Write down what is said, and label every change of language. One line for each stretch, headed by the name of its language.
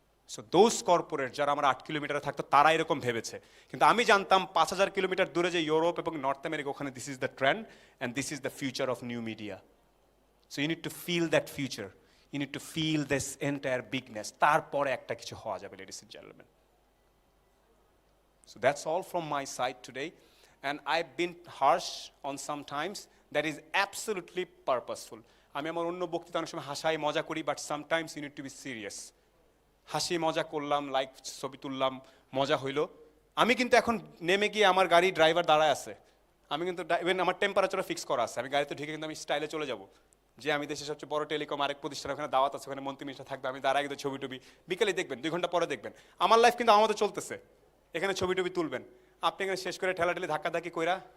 English: so those corporate
Bangla: যারা আমার 8 কিলোমিটারে থাকতো, তারা এরকম ভেবেছে। কিন্তু আমি জানতাম 5000 কিলোমিটার দূরে যে ইউরোপ এবং নর্থ আমেরিকা, ওখানে
English: This is the trend and this is the future of new media. So you need to feel that future, you need to feel this entire bigness,
Bangla: তারপরে একটা কিছু হওয়া যাবে,
English: Ladies and gentleman. So that's all from my side today, and I've been harsh on some times, that is absolutely purposeful.
Bangla: আমি আমার অন্য বক্তৃতা অনেক সময় হাসাই মজা করি,
English: But sometimes you need to be serious.
Bangla: হাসি মজা করলাম, লাইক ছবি তুললাম, মজা হইলো। আমি কিন্তু এখন নেমে গিয়ে আমার গাড়ি ড্রাইভার দাঁড়ায় আছে, আমি কিন্তু ইভেন আমার টেম্পারেচারও ফিক্স করা আছে, আমি গাড়িতে ঢুকে কিন্তু আমি স্টাইলে চলে যাব যে আমি দেশের সবচেয়ে বড় টেলিকম আরেক প্রতিষ্ঠান, ওখানে দাওয়াত আছে, ওখানে মন্ত্রী মিনিস্টার থাকবে, আমি দাঁড়ায় কিন্তু ছবি টবি, বিকেলে দেখবেন 2 ঘন্টা পরে দেখবেন আমার লাইফ কিন্তু আমার মতো চলতেছে। এখানে ছবি টবি তুলবেন, আপনি এখানে শেষ করে ঠেলাঠেলি ধাক্কাধাক্কি কইরা